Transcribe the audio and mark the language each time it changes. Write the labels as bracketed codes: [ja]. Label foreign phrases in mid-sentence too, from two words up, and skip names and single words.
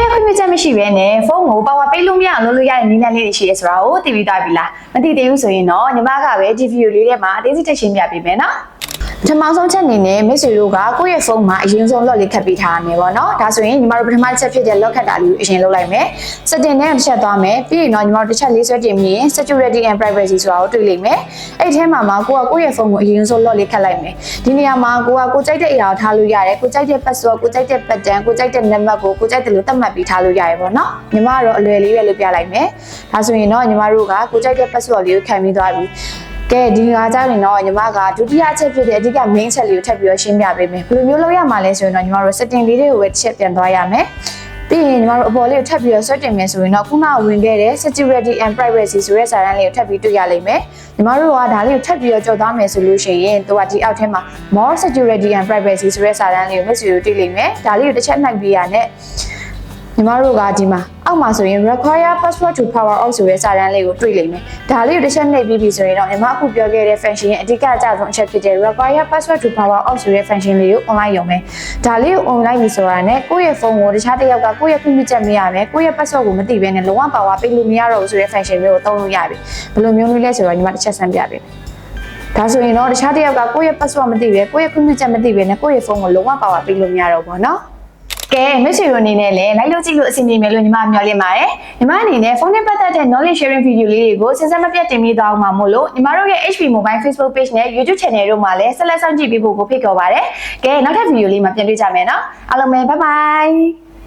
[my] မြချက်မရှိဘဲနဲ့ဖုန်းကိုပါဝါပေးလို့မရအောင်လုပ်လို့ရတဲ့နည်းလမ်းလေးတွေရှိရဲဆိုတာကိုသိပြီးသားပြီလားမသိသေးဘူးဆိုရင်တော့ညီမကပဲဒီဗီဒီယိုလေးထဲမှာအသေးစိတ်ထည့်ရှင်းပြပေးမယ်နော်ပထမဆုံးချက်အနေနဲ့မိတ်ဆွေတို့ကကိုယ့်ရဲ့ဖုန်းမှာအရင်ဆုံး lock လေးခတ်ပေးထားရမယ်ပေါ့နော်ဒါဆိုရင်ညီမတို့ပထမချက်ဖြစ်တဲ့ lock ခတ်တာလေးကိုအရင်လုပ်လိုက်မယ် setting နဲ့တစ်ချက်သွားမယ်ပြီးရင်တော့ညီမတို့တစ်ချက်လေးဆွဲတင်ပြီးရင် [en] security and privacy [my] ဆိုတာကိုတွေ့လိမ့်မယ်အဲ့ဒီထဲမှာကိုယ့်ရဲ့ဖုန်းကိုအရင်ဆုံး lock လေးခတ်လိုက် မယ်ဒီနေရာမှာကိုကြိုက်တဲ့အရာကိုထားလို့ရတယ်ကိုကြိုက်တဲ့ password ကိုကြိုက်တဲ့ pattern ကိုကြိုက်တဲ့ number ကိုကြိုက်တယ်လို့သတ်မှတ်ပြီးထားလို့ရတယ်ပေါ့နော်ညီမကတော့အလွယ်လေးပဲလုပ်ပြလိုက်မယ်ဒါဆိုရင်တော့ညီမတို့ကကိုကြိုက်တဲ့ password လေးကိုခံပြီးသွားပြီကဲဒီကကြရင်တော့ညီမကဒုတိယအချက်ဖြစ်တဲ့အဓိက main ချက်လေးကိုထပ်ပြီးတော့ရှင်းပြပေးမယ်ဘယ်လိုမျိုးလုပ်ရမှာလဲဆိုရင်တော့ညီမတို့ setting လေးတွေကိုပဲတစ်ချက်ပြန်သွားရမယ်ပြီးရင်ညီမတို့အပေါ်လေးကိုထပ်ပြီးတော့ဆွဲတင်မယ်ဆိုရင်တော့ခုနကဝင်ခဲ့တဲ့ [en] security and privacy [my] ဆိုတဲ့စာတန်းလေးကိုထပ်ပြီးတွေ့ရလိမ့်မယ်ညီမတို့ကဒါလေးကိုထပ်ပြီးတော့ကြော်သွားမယ်ဆိုလို့ရှိရင်သူကဒီအောက်ထဲမှာ [en] more security and privacy [my] ဆိုတဲ့စာတန်းလေးကိုမျက်စိကို တွေ့လိမ့်မယ်ဒါလေးကိုတစ်ချက်နှိုက်ပေးရနဲ့ညီမတို့ကဒီမှာအောက်မှာဆိုရင် [en] require password to power off [my] ဆိုတဲ့စာတန်းလေးကိုတွေ့လိမ့်မယ်ဒါလေးကိုတစ်ချက်နှိပ်ပြီးပြီဆိုရင်တော့ညီမအခုပြောခဲ့တဲ့ function ရဲ့အဓိကအကျဆုံး အချက်ဖြစ်တဲ့ [en] require password to power off [my] ဆိုတဲ့ function လေးကို online ရုံပဲဒါလေးကို online ပြီဆိုတာနဲ့ကိုယ့်ရဲ့ဖုန်းကိုတခြားတစ်ယောက်ကကိုယ့်ရဲ့ခွင့်ပြုချက်မရမယ်ကိုယ့် ရဲ့ password ကိုမသိဘဲနဲ့လုံးဝ power ပေးလို့မရတော့ဘူးဆိုတဲ့ function မျိုးကိုသုံးလို့ရပြီဘယ်လိုမျိုးလဲဆိုတော့ညီမတစ်ချက်ဆန်းပြပေးမယ်ဒါဆိုရင်တော့တခြားတစ်ယောက်ကကိုယ့်ရဲ့ password မသိပဲကိုယ့်ရဲ့ခွင့်ပြုချက်မသိဘဲနဲ့ကိုယ့်ရဲ့ဖုန်းကိုလုံးဝ power ပေးလို့မရတော့ဘူးနော်ကဲမိတ်ဆွေတို့အနေနဲ့လည်းလိုက်လို့ကြည့်လို့အဆင်ပြေမယ်လို့ညီမမျှော်လင့်ပါတယ်ညီမအနေနဲ့ဖုန်းနဲ့ပတ်သက်တဲ့ [en] knowledge sharing video [my] လေးတွေကိုစဉ်ဆက်မပြတ်တင်ပေးသွားအောင်ပါမို့လို့ညီမတို့ရဲ့ HP Mobile Facebook page နဲ့ YouTube channel တို့မှာလည်းဆက်လက်စောင့်ကြည့်ပေးဖို့ကိုဖိတ်ခေါ်ပါတယ်ကဲနောက်ထပ် video လေးမှာပြန်တွေ့ကြမယ်နော်အားလုံးပဲ [en] bye bye